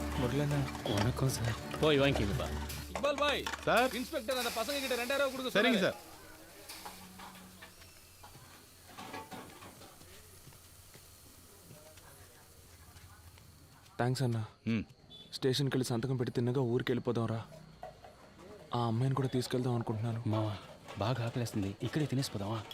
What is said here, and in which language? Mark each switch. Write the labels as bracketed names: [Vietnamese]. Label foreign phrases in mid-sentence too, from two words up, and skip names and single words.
[Tamil] வரலண்ணா. வணக்கம் சார். போய் வாங்கிக்கப்பா. இக்பால் பாய் சார் இன்ஸ்பெக்டர் அந்த பசங்க கிட்ட 2000 ரூபாய் கொடுக்க சரிங்க சொன்னாரு. சார். [Telugu] థ్యాంక్స్ అన్నా. స్టేషన్కి వెళ్ళి సంతకం పెట్టి తిన్నగా ఊరికి వెళ్ళిపోదాం రా. ఆ అమ్మాయిని కూడా తీసుకెళ్దాం అనుకుంటున్నాను. మావా బాగా ఆకలేస్తుంది, ఇక్కడే తినేసిపోదామా?